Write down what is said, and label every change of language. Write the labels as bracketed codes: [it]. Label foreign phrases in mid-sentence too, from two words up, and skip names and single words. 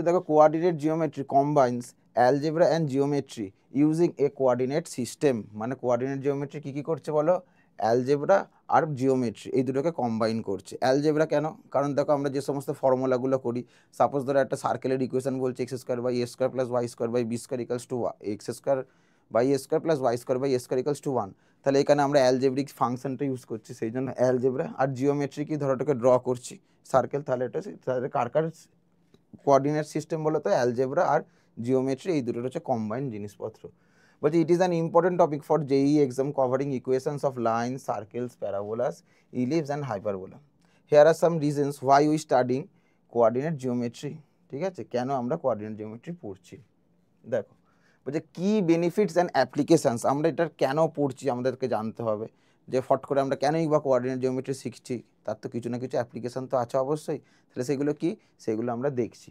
[en] দেখো, coordinate geometry combines algebra and geometry using a coordinate system. [bn] মানে [en] coordinate geometry [bn] কী কী করছে বলো? অ্যালজেব্রা আর জিওমেট্রি এই দুটোকে কম্বাইন করছে। অ্যালজেব্রা কেন? কারণ দেখো, আমরা যে সমস্ত ফর্মুলাগুলো করি, সাপোজ ধরো একটা সার্কেলের ইকুয়েশন বলছে x² + a² + y² = 2 x² + y² + y² = 1, তাহলে এখানে আমরা [en] algebraic function [bn] ইউজ করছি, সেই জন্য অ্যালজেব্রা। আর জিওমেট্রি কি, ধরো এটাকে ড্র করছি সার্কেল, তাহলে তাহলে কার [en] coordinate system [bn] বলো তো? অ্যালজেব্রা আর জিওমেট্রি এই দুটোর হচ্ছে কম্বাইন জিনিসপত্র। বলছে [en] it is an important topic for JEE exam covering equations of line, circles, parabolas, ellipse and hyperbola. here are some reasons why we studying coordinate geometry. [bn] ঠিক আছে, কেন আমরা [en] coordinate geometry [bn] পড়ছি? দেখো, বলছে কি [en] benefits and applications. [bn] আমরা এটা কেন পড়ছি আমাদেরকে জানতে হবে, যে ফট করে আমরা কেনই বা [en] coordinate geometry [bn] শিখছি, তার তো কিছু না কিছু অ্যাপ্লিকেশান তো আছে অবশ্যই। তাহলে সেগুলো কি, সেগুলো আমরা দেখছি।